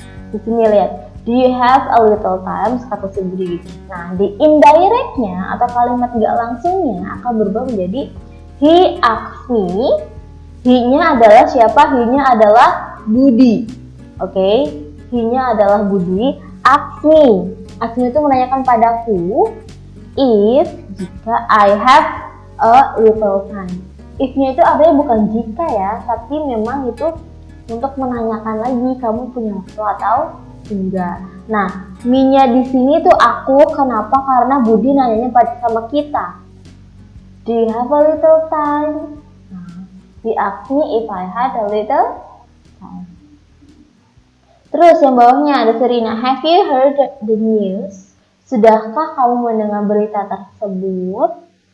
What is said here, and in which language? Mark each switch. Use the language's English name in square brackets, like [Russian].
[Indonesian] Di sini lihat, [English] do you have a little time? [Indonesian] Kata si Budi gitu. Nah, di indirectnya atau kalimat nggak langsungnya akan berubah menjadi [English] he asked me. [Indonesian] He-nya adalah siapa? He-nya adalah Budi. Oke, he-nya adalah Budi. [English] Ask me. Ask me [Indonesian] itu menanyakan padaku. [English] If, jika I have a little time. [Indonesian] If-nya itu artinya bukan jika ya, tapi memang itu untuk menanyakan lagi kamu punya waktu atau enggak. Nah, me-nya di sini tuh aku. Kenapa? Karena Budi nanyanya sama kita. [English] Do you have a little time? Nah, he asked me if I had a little time. [Indonesian] Terus yang bawahnya ada Serina. [English] Have you heard the news? [Indonesian] Sudahkah kamu mendengar berita tersebut?